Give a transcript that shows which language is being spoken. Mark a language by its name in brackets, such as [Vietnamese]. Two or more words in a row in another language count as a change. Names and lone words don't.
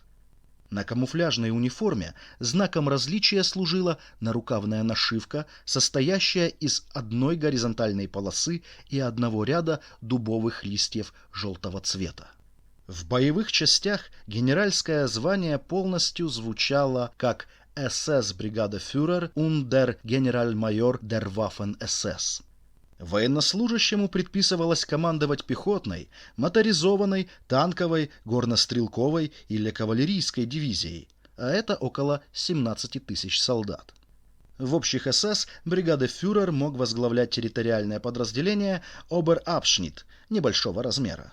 [Russian] На камуфляжной униформе знаком различия служила нарукавная нашивка, состоящая из 1 горизонтальной полосы и 1 ряда дубовых листьев желтого цвета. В боевых частях генеральское звание полностью звучало как СС-бригада фюрер [German] und der Generalmajor der Waffen-SS. [Russian] Военнослужащему предписывалось командовать пехотной, моторизованной, танковой, горнострелковой или кавалерийской дивизией, а это около 17 тысяч солдат. В общих СС бригады фюрер мог возглавлять территориальное подразделение Обер-Абшнит небольшого размера.